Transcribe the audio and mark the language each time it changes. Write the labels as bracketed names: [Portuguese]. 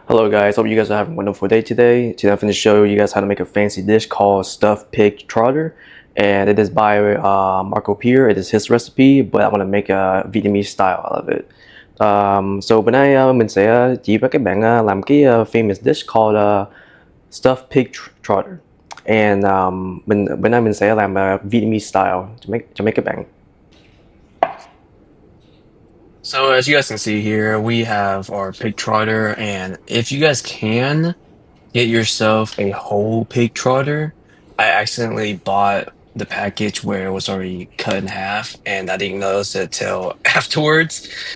[English] guys, hope you guys are having a wonderful day today. Today I'm going to show you guys how to make a fancy dish called Stuffed Pig Trotter. And it is by Marco Pier. It is his recipe, but I want to make a Vietnamese style out of it. [Vietnamese] So bữa nay mình sẽ chỉ với các bạn làm cái [English] famous dish called Stuffed Pig Trotter. [Vietnamese] And bữa nay mình sẽ làm Vietnamese style cho mấy các bạn. [English] So as you guys can see here, we have our pig trotter, and if you guys can get yourself a whole pig trotter, I accidentally bought the package where it was already cut in half, and I didn't notice it till afterwards.